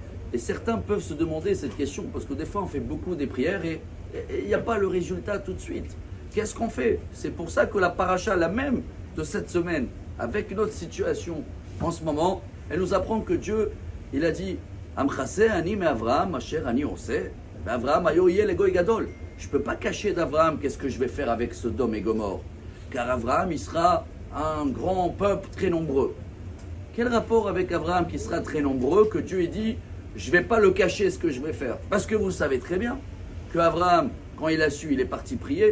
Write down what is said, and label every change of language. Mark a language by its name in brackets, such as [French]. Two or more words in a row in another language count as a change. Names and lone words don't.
[French] Et certains peuvent se demander cette question parce que des fois on fait beaucoup des prières et il n'y a pas le résultat tout de suite. Qu'est-ce qu'on fait? C'est pour ça que la paracha, la même de cette semaine, avec une autre situation en ce moment, elle nous apprend que Dieu, il a dit [Hebrew] המכסה אני מאברהם אשר אני עשה אברהם היה יהיה לגוי גדול. [French] Je ne peux pas cacher d'Avraham qu'est-ce que je vais faire avec Sodome et Gomorrhe. Car Avraham, il sera un grand peuple très nombreux. Quel rapport avec Avraham qui sera très nombreux que Dieu ait dit je ne vais pas le cacher ce que je vais faire? Parce que vous savez très bien que Avraham, quand il a su, il est parti prier.